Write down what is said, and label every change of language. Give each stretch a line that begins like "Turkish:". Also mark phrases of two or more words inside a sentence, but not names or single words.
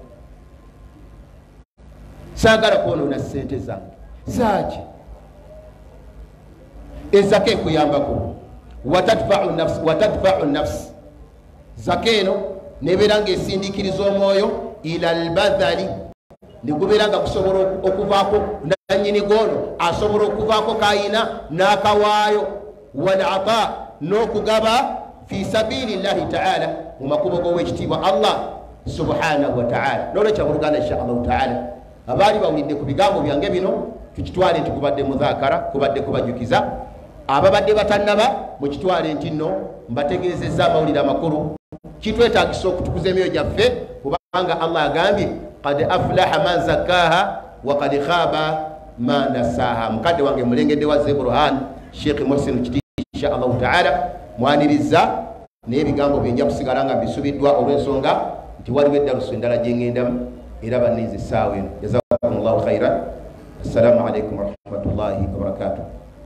Ganda: Saagala kwonoona ssente zange zaaki ezaka ekuyambako
Arabic: وتدفع النفس.
Ganda: Zaka eno nebeera ng'esindikiriza omwoyo
Arabic: إلى البذل,
Ganda: negubeera nga kusobola okuvaako nannyini goono asobola okuvaako kayina n'akawaayo, walata n'okugaba
Arabic: في سبيل الله تعالى,
Ganda: mu makubo g'owekitiibwa
Arabic: الله سبحانه وتعالى.
Ganda: N'olwekyo abooluganda
Arabic: إن شاء الله تعالى
Ganda: abaali bawulidde ku bigambo byange bino tukitwale nti kubadde mudhakara, kubadde kubajukiza. Ababadde batannaba mukitwale nti nno mbategeezezza amawulire amakulu. Kitwetaagisa okutukuza emyoyo gyaffe, kubanga Allah agambye
Arabic: قد أفلح من زكاها وقد خاب من دساها.
Ganda: Mukadde wange mulengedde wa Zeburhan Sheikh Muhsin Kiti
Arabic: إن شاء الله تعالى
Ganda: mwaniriza n'ebigambo byenja kusigala nga bisubiddwa olw'ensonga nti waliwo eddalusu endala gye ŋŋendamu era banniiza essaawa eno.
Arabic: جزاكم الله خيرا السلام عليكم ورحمة الله وبركاته.